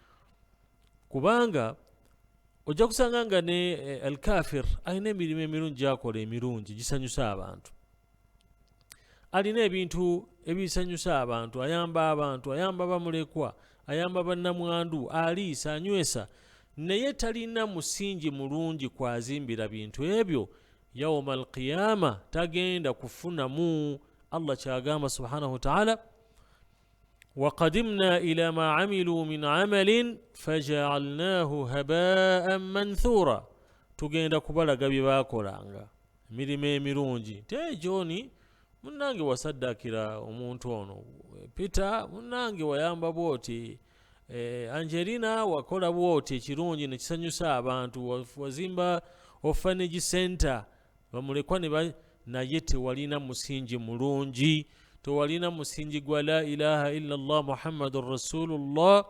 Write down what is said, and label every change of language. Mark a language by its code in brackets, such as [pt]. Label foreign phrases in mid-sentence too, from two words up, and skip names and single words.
[lg] Kubanga ojja kusanga nga ne al-kafir alina emirimu emirungi gy'akola emirungi gisanyusa abantu, alina ebintu ebisanyusa abantu, ayamba abantu, ayamba bamulekwa, ayamba bannamwandu, aliisa, anywesa, naye talina musingi mulungi kwazimbira bintu ebyo. [ar] يوم القيامة [lg] tagenda kufunamu. [ar] Allah kyagamba سبحانه وتعالى, وَقَدِمْنَا إِلَى مَا عَمِلُوا مِنْ عَمَلٍ فَجَعَلْنَاهُ هَبَاءً مَنْثُورًا. [lg] Tugenda kubalaga bye baakolanga emirimu emirungi. Te John munnange wasaddakira omuntu ono, Peter munnange wayamba bwoti, Angelina wakola bwoti ekirungi ne kisanyusa abantu, wazimba [en] orphanage center, [lg] bamulekwa naye tewalina musingi mulungi, tewalina musingi gwa [ar] لا إله إلا الله محمد رسول الله.